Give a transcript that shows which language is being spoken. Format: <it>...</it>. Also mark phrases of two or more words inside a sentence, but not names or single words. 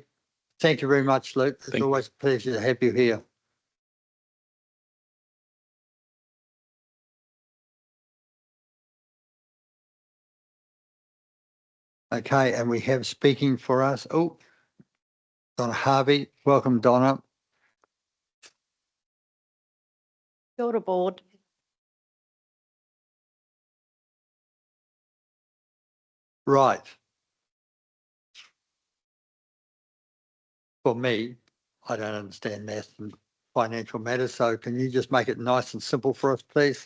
<en>Thank you very much, Luke. It's always a pleasure to have you here. Okay, and we have speaking for us. Oh, Donna Harvey. Welcome, Donna.</en> <mi>Kia ora,</mi> <en>board. Right. For me, I don't understand maths and financial matters, so can you just make it nice and simple for us, please?</en>